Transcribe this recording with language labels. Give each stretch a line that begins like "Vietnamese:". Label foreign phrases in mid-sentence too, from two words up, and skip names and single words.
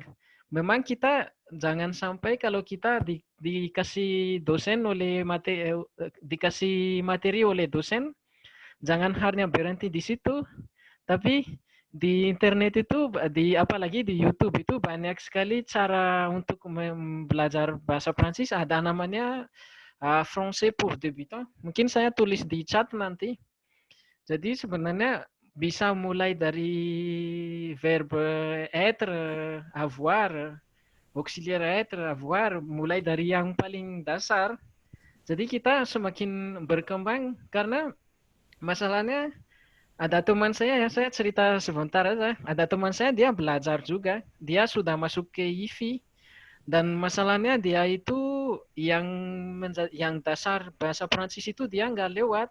Indonesian: Memang kita jangan sampai kalau kita dikasih dikasih materi oleh dosen, jangan hanya berhenti di situ, tapi di internet itu, apalagi di YouTube itu banyak sekali cara untuk belajar bahasa Prancis. Ada namanya Français pour débutants. Mungkin saya tulis di chat nanti. Jadi sebenarnya bisa mulai dari
French: verbe être, avoir, auxiliaire être, avoir,
Indonesian: mulai dari yang paling dasar. Jadi kita semakin berkembang karena masalahnya ada teman saya cerita sebentar aja. Ada teman saya dia belajar juga. Dia sudah masuk ke IFI dan masalahnya dia itu yang dasar bahasa Prancis itu dia nggak lewat.